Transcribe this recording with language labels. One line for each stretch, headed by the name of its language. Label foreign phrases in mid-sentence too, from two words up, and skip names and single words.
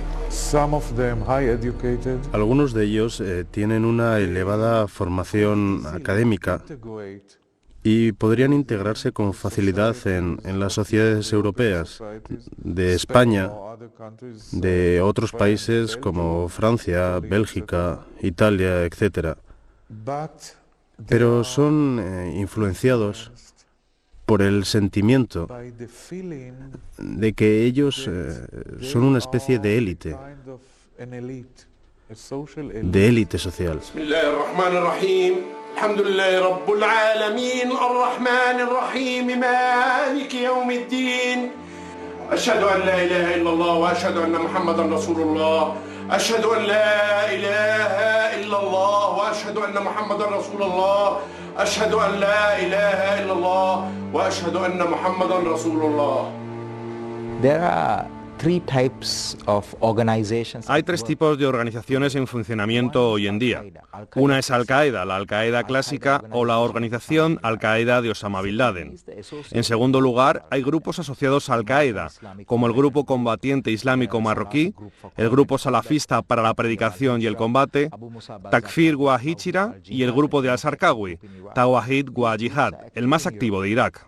Spanish: Algunos de ellos tienen una elevada formación académica y podrían integrarse con facilidad en las sociedades europeas, de España, de otros países como Francia, Bélgica, Italia, etc. Pero son influenciados por el sentimiento de que ellos son una especie de élite social.
Arabic: الحمد لله رب العالمين الرحمن الرحيم مالك يوم الدين أشهد أن لا إله إلا الله وأشهد أن محمدا رسول الله أشهد أن لا إله إلا الله وأشهد أن محمدا رسول الله أشهد أن لا إله إلا الله وأشهد أن محمدا رسول الله.
Spanish: Hay tres tipos de organizaciones en funcionamiento hoy en día. Una es Al-Qaeda, la Al-Qaeda clásica o la organización Al-Qaeda de Osama Bin Laden. En segundo lugar, hay grupos asociados a Al-Qaeda, como el Grupo Combatiente Islámico Marroquí, el Grupo Salafista para la Predicación y el Combate, Takfir wa Hijra y el Grupo de Al-Sarkawi, Tawahid wa Jihad, el más activo de Irak.